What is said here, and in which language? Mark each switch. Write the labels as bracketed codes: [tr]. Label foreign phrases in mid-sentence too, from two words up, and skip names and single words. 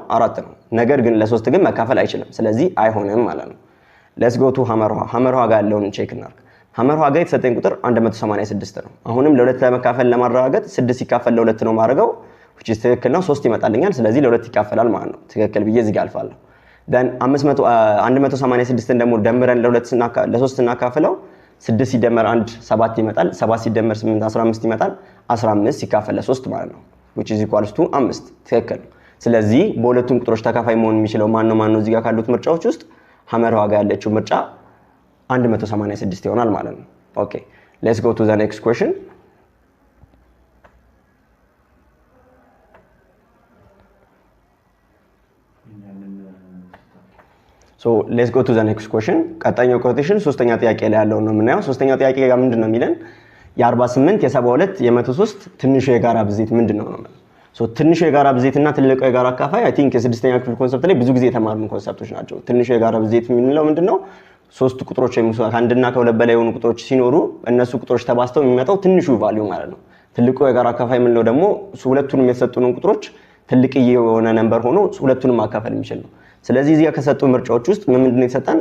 [am] 4 ነው። ነገር ግን ለሶስት ግን መካፈል አይችልም። ስለዚህ አይሆንም ማለት ነው። [en] let's go to [am] ሐመር ውሃ። ሐመር ውሃ ጋር ያለውን ቼክ እናድርግ። ሐመር ውሃ ጋር የተሰጠኝ ቁጥር 186 ነው። አሁንም ለሁለት ለመካፈል ለማረጋገጥ 6 ሲካፈል ለሁለት ነው ማድረገው [en] which is [am] ትክክል ነው። 3 ይመጣልኛል። ስለዚህ ለሁለት ይካፈላል ማለት ነው። ትክክል ብዬ እዚህ ጋር አልፋለሁ። then 186ን ደግሞ ደምረን ለሶስት ስናካፍለው 6 ሲደመር 1 7 ይመጣል። 7 ሲደመር 8 15 ይመጣል። 15 ሲካፈል ለ3 ማለት ነው [en] which is equals to [am] 5 ትክክል። ስለዚህ በሁለቱም ቁጥሮች ተካፋይ መሆን የሚችለው ማን ነው እዚህ ጋር ካሉት ምርጫዎች ውስጥ ሐመር ውሃ ጋር ያለችው ምርጫ 186 ይሆናል ማለት ነው። ኦኬ [en] let's go to the next question. So let's go to the next question. [am] ቀጣይኛው ኮቴሽን ሶስተኛ ጥያቄ ላይ ያለው ነው የምናየው። ሶስተኛው ጥያቄ ጋር ምንድነው የሚለን? የ48 የ72 የ103 ትንሹ የጋራ ብዜት ምንድነው ነው? ሶ ትንሹ የጋራ ብዜትና ትልቁ የጋራ አካፋይ [en] I think [am] የስድስተኛ ክፍል ኮንሰፕት ላይ ብዙ ጊዜ የተማርነው ኮንሰፕቶች ናቸው። ትንሹ የጋራ ብዜት የምንለው ምንድነው? ሶስት ቁጥሮች ከአንድና ከሁለት በላይ የሆኑ ቁጥሮች ሲኖሩ እነሱ ቁጥሮች ተባዝተው የሚመጣው ትንሹ ቫልዩ ማለት ነው። ትልቁ የጋራ አካፋይ የምንለው ደግሞ ሁለቱንም የተሰጡንን ቁጥሮች ትልቅዬ የሆነ ነምበር ሆኖ ሁለቱንም ማካፈል የሚችል ነው። ስለዚህ እዚህ ከሰጡ ምርጫዎች ውስጥ ምንድነው የተሰጠን?